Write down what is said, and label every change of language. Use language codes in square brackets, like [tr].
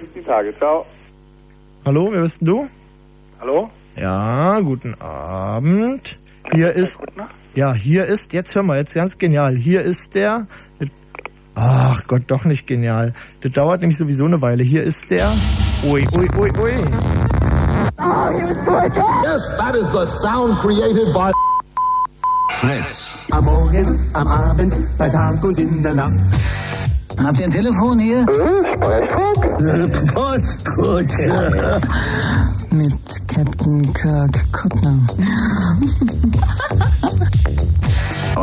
[de] Bis die Tage, ciao. Hallo, wer bist denn du? Hallo? Ja, guten Abend. Hier ist. Ja, hier ist. Jetzt hör mal, jetzt ganz genial. Hier ist der. Ach Gott, doch nicht genial. Das dauert nämlich sowieso eine Weile. Hier ist der. Ui. [en] Yes, that is the sound created by. Fritz. [de] Am Morgen, am Abend, bei Tag und in der Nacht. Habt ihr ein Telefon hier? Sprechfunk? Postkutsche. Ja. Mit Captain Kirk Kuttner.